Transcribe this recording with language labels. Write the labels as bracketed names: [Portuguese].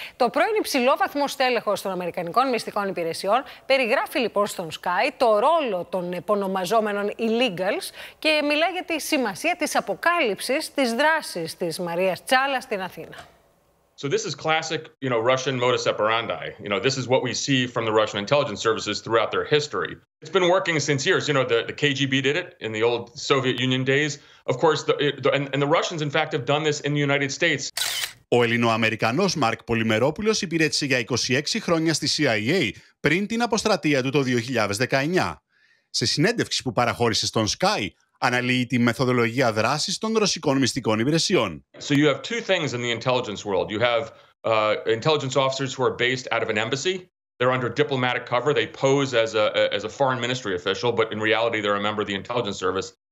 [Greek] Το πρώην υψηλόβαθμο στέλεχος των Αμερικανικών μυστικών υπηρεσιών περιγράφει λοιπόν στον Sky το ρόλο των επωνομαζόμενων illegals και μιλάει για τη σημασία της αποκάλυψης της δράσης της Μαρίας Τσάλα στην Αθήνα. [English] So this is classic, Russian modus operandi. This is what we see from the Russian intelligence services throughout their history. It's been working since years. The KGB did it in the old Soviet Union days. Of course, and the Russians, in fact, have done this in the United States. [Greek] Ο Ελληνοαμερικανός Μάρκ Πολυμερόπουλος υπηρέτησε για 26 χρόνια στη CIA πριν την αποστρατεία του το 2019. Σε συνέντευξη που παραχώρησε στον Sky, αναλύει τη μεθοδολογία δράσης των ρωσικών μυστικών υπηρεσιών. [English] So you have two things in the intelligence world. You have intelligence officers who are based out of an embassy. They're under diplomatic cover. They pose as a foreign ministry official, but in reality they're a member of the intelligence service.